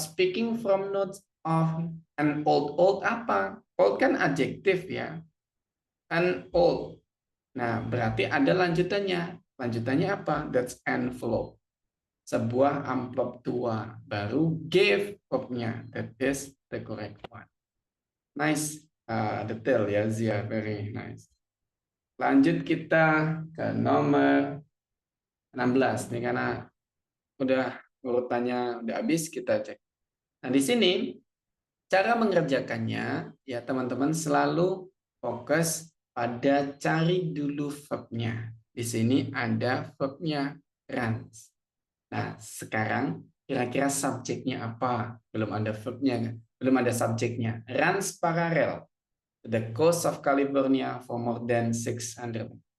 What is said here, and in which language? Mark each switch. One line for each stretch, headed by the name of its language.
English: Speaking from notes of an old.
Indonesian: Old apa? Old kan adjektif ya. An old. Nah, berarti ada lanjutannya. Lanjutannya apa?
English: That's envelope.
Indonesian: Sebuah amplop tua. Baru
English: give verb-nya. That is the correct one. Nice.
Indonesian: Detail ya,
English: Zia. Very nice.
Indonesian: Lanjut kita ke nomor 16. Ini karena udah urutannya udah habis, kita cek. Nah, di sini cara mengerjakannya ya teman-teman selalu fokus pada cari dulu verb-nya. Di sini ada verb-nya runs. Nah, sekarang kira-kira subjeknya apa? Belum ada verb-nya, belum ada subjeknya.
English: Runs parallel the coast of California for more than 600.